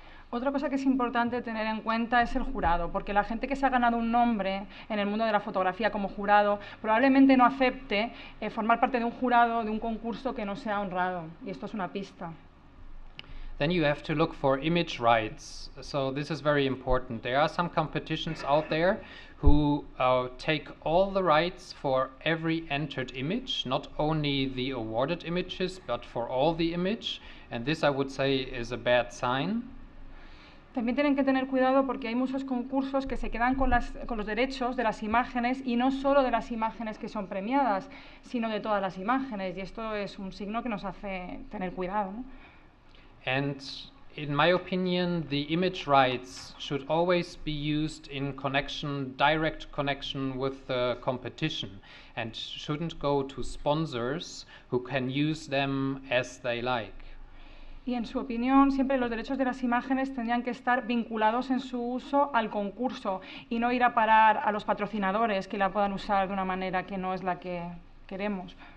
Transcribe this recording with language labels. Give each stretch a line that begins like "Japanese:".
Spanish: Otra cosa que es importante tener en cuenta es el jurado, porque la gente que se ha ganado un nombre en el mundo de la fotografía como jurado probablemente no acepte formar parte de un jurado de un concurso que no sea honrado, y esto es una pista.
English: Then you have to look for image rights. So this is very important. There are some competitions out there who take all the rights for every entered image, not only the awarded images, but for all the image. And this, I would say, is a bad sign.
Spanish: También tienen que tener cuidado porque hay muchos concursos que se quedan con los derechos de las imágenes, y no solo de las imágenes que son premiadas, sino de todas las imágenes, y esto es un signo que nos hace tener cuidado, ¿no?
English: And in my opinion, the image rights should always be used in direct connection with the competition, and shouldn't go to sponsors who can use them as they like.
Spanish: Y en su opinión, siempre los derechos de las imágenes tendrían que estar vinculados en su uso al concurso y no ir a parar a los patrocinadores que la puedan usar de una manera que no es la que queremos.